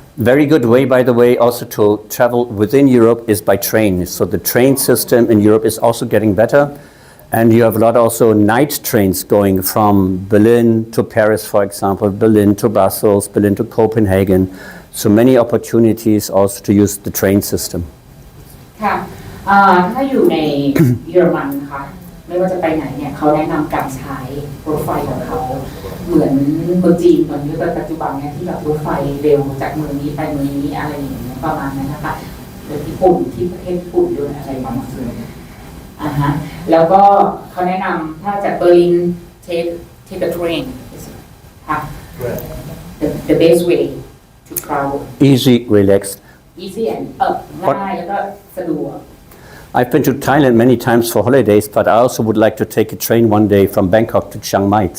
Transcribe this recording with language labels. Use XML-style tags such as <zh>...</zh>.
<en>Very good way, by the way, also to travel within Europe is by train. So the train system in Europe is also getting better. And you have a lot also night trains going from Berlin to Paris, for example, Berlin to Brussels, Berlin to Copenhagen. So many opportunities also to use the train system.</en> <th>ค่ะถ้าอยู่ในเยอรมันนะคะไม่ว่าจะไปไหนเนี่ยเขาแนะนำการใช้รถไฟของเขาเหมือนเมืองจีนตอนนี้ปัจจุบันเนี่ยที่แบบรถไฟเร็วจากเมืองนี้ไปเมืองนี้อะไรอย่างเงี้ยประมาณนั้นนะคะหรือญี่ปุ่นที่ประเทศญี่ปุ่นด้วยอะไรประมาณนั้นฮะแล้วก็เขาแนะนำถ้าจากเบอร์ลิน</th> <en>take a train</en> <th>ค่ะ</th> <en>the best way to travel Easy, relaxed. easy and</en> <th>ง่ายแล้วก็สะดวก</th> <en>I've been to Thailand many times for holidays, but I also would like to take a train one day from Bangkok to Chiang Mai.</en>